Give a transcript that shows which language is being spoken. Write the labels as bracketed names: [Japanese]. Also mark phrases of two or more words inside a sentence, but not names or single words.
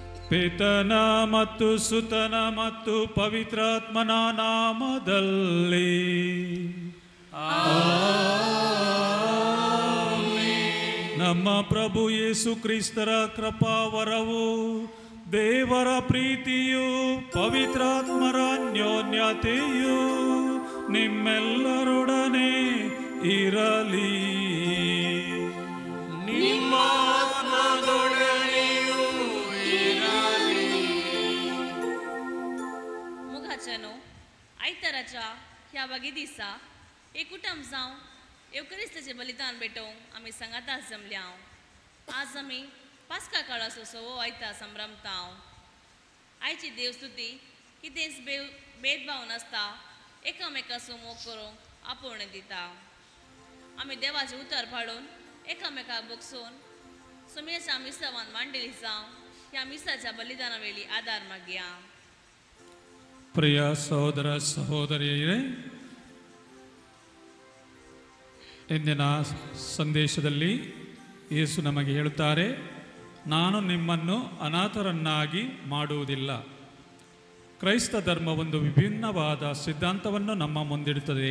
[Kannada] ಪಿತನ ಮತ್ತು ಸುತನ ಮತ್ತು ಪವಿತ್ರಾತ್ಮನ ನಾಮದಲ್ಲಿ ನಮ್ಮ ಪ್ರಭು ಯೇಸು ಕ್ರಿಸ್ತರ ಕೃಪಾವರವು, ದೇವರ ಪ್ರೀತಿಯು, ಪವಿತ್ರಾತ್ಮರ ಅನ್ಯೋನ್ಯತೆಯು ನಿಮ್ಮೆಲ್ಲರೊಡನೆ ಇರಲಿ. [Konkani] मुखाचनो आयताराच्या ह्या वगी दिसा एकूटम जावन एवकरिस्ताचें बलिदान भेटोवंक आमी संगातास जमल्या. आज आमी पास्का काळाचो सवो आयतार संभ्रमता. आयची देवस्तुती कितेंच भेदभाव नासता, एकामेकाचो मोग करूंक आपोवणें दिता. आमी देवाचें उतर पाडून एकामेकाक बोगसून सुमेच्या मिसावान मांडिली जावं ह्या मिसाच्या बलिदाना वेळी आदार मागया. [Kannada] ಪ್ರಿಯ ಸಹೋದರ ಸಹೋದರಿಯರೇ, ಇಂದಿನ ಸಂದೇಶದಲ್ಲಿ ಯೇಸು ನಮಗೆ ಹೇಳುತ್ತಾರೆ, ನಾನು ನಿಮ್ಮನ್ನು ಅನಾಥರನ್ನಾಗಿ ಮಾಡುವುದಿಲ್ಲ. ಕ್ರೈಸ್ತ ಧರ್ಮ ಒಂದು ವಿಭಿನ್ನವಾದ ಸಿದ್ಧಾಂತವನ್ನು ನಮ್ಮ ಮುಂದಿಡುತ್ತದೆ.